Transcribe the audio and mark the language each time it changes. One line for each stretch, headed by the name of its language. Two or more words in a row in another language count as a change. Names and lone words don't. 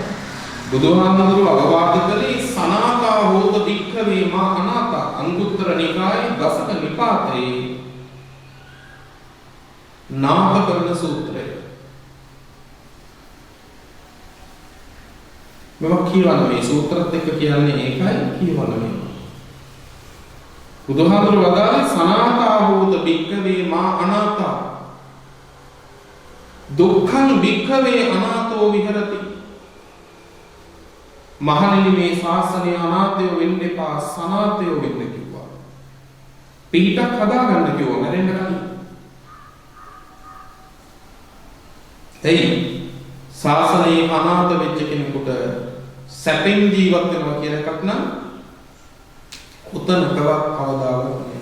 Sinhala: බුදුහාමුදුරුවෝ අවවාද කළේ
Pali: සනාථා හෝත භික්ඛවේ මා අනාථා
Sinhala: අංගුත්තර නිකායේ දසක නිපාතේ නාථකරණ සූත්‍රය. මම කියවන මේ සූත්‍රත් එක්ක කියන්නේ ඒකයි කියවන මේ. බුදුහාමුදුරුවෝ වදාළේ
Pali: සනාථා හෝත භික්ඛවේ මා අනාථා දුක්ඛං භික්ඛවේ අනාථෝ විහෙරති.
Sinhala: මහණෙනි මේ ශාසනය අනාථයෝ වෙන්න එපා සනාථයෝ වෙන්න කිව්වා. පිටක් හදාගන්න කිව්වා මැරෙන්න කලින්. එයි ශාසනයේ අනාථ වෙච්ච කෙනෙකුට සැපෙන් ජීවත් වෙනවා කියන එකක් නම් උතනකවත් කවදාවත් නෑ.